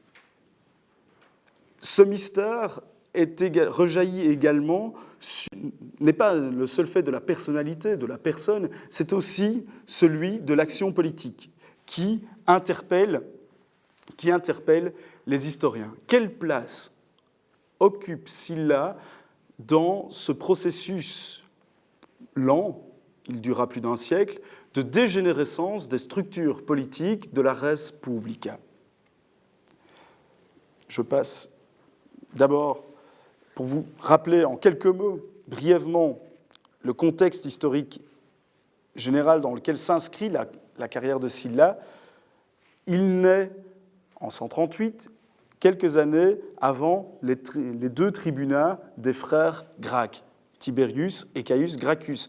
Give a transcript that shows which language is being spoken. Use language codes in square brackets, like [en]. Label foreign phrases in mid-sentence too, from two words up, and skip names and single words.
[fr] Ce mystère rejaillit également, n'est pas le seul fait de la personnalité, de la personne, c'est aussi celui de l'action politique qui interpelle les historiens. Quelle place occupe Sylla dans ce processus lent, il durera plus d'un siècle, de dégénérescence des structures politiques de la [la] res publica? [fr] Je passe d'abord, pour vous rappeler en quelques mots, brièvement, le contexte historique général dans lequel s'inscrit la carrière de Sylla. Il naît en 138, quelques années avant les deux tribunats des frères Gracques, Tiberius et Caius Gracchus.